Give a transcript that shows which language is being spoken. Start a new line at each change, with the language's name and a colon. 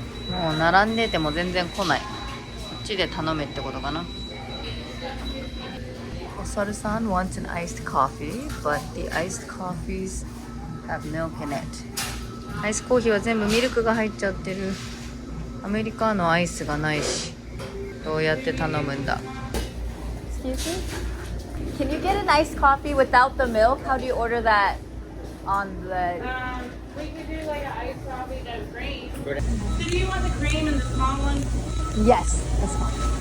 Japanese: もう並んでても全然来ない。こっちで頼めってことかな。
English: おさるさん wants an iced coffee, but the iced coffees have milk in it.
Japanese: アイスコーヒーは全部ミルクが入っちゃってる。アメリカのアイスがないし。どうやって頼むんだ
English: Excuse me? Can you get an iced coffee without the milk? How do you order that? on the. We could do like an ice coffee that's cream. So do you want the cream in the small one? Yes, that's fine.